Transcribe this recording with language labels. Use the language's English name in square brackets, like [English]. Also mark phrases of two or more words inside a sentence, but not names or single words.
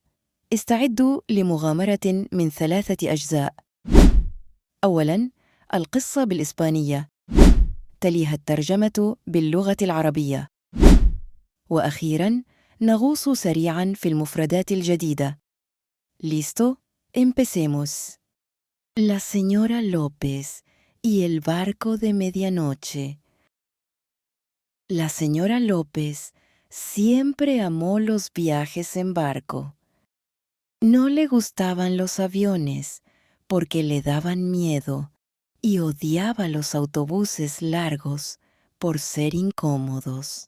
[Arabic] استعدوا لمغامرة من 3 أجزاء. أولاً، القصة بالإسبانية، تليها الترجمة باللغة العربية، وأخيراً نغوص سريعاً في المفردات الجديدة. [Spanish] ¿Listo? Empecemos. La señora López y el barco de medianoche. La señora López siempre amó los viajes en barco. No le gustaban los aviones porque le daban miedo y odiaba los autobuses largos por ser incómodos.